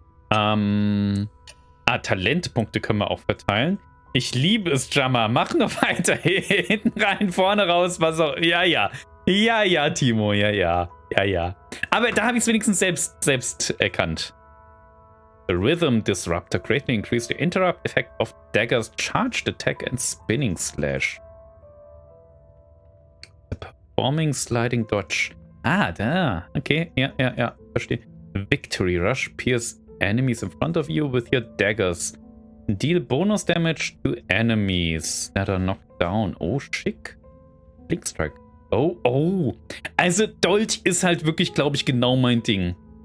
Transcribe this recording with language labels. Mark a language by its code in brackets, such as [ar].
[de] Talentpunkte können wir auch verteilen. Ich liebe es, Jammer. Mach noch weiter. Hinten rein, vorne raus, was auch... Ja, Timo. Ja. Aber da habe ich es wenigstens selbst erkannt. [en] The Rhythm Disruptor greatly increased the interrupt effect of Dagger's charged attack and spinning slash. The performing sliding dodge. [de] Ah, da. Okay, ja. Verstehe. [en] Victory Rush pierce enemies in front of you with your daggers. Deal bonus damage to enemies that are knocked down. [de] Oh, schick. Blink Strike. Oh. Also Dolch ist halt wirklich, glaube ich, genau mein Ding.